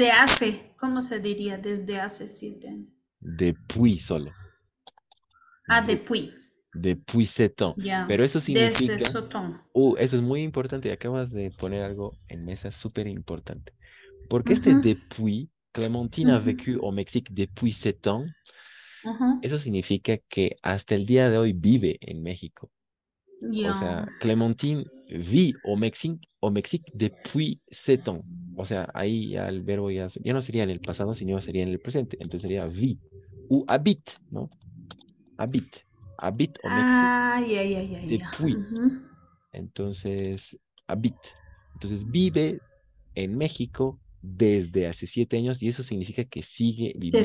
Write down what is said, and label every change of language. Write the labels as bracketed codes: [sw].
[es] Desde hace, ¿cómo se diría? Desde hace 7 años. depuis solo. Ah, De, [fr] depuis. depuis 7 ans. [es] Ya. Pero eso Desde significa, Sotón. eso es muy importante. Acabas de poner algo en mesa súper importante. Porque Ujú, [fr] depuis, Clémentine a ujú, vécu au Mexique depuis 7 ans, ujú. [es] eso significa que hasta el día de hoy vive en México. O sea, Ya. [fr] Clémentine vit au Mexique depuis 7 ans. [es] O sea, ahí ya el verbo ya no sería en el pasado, sino sería en el presente. Entonces sería vit o habite, ¿no? [fr] Habite. Habite au Mexique [es] Ah, ya, ya, ya, ya. [fr] depuis. Ujú. [es] Entonces, habite. Entonces vive en México desde hace 7 años y eso significa que sigue viviendo en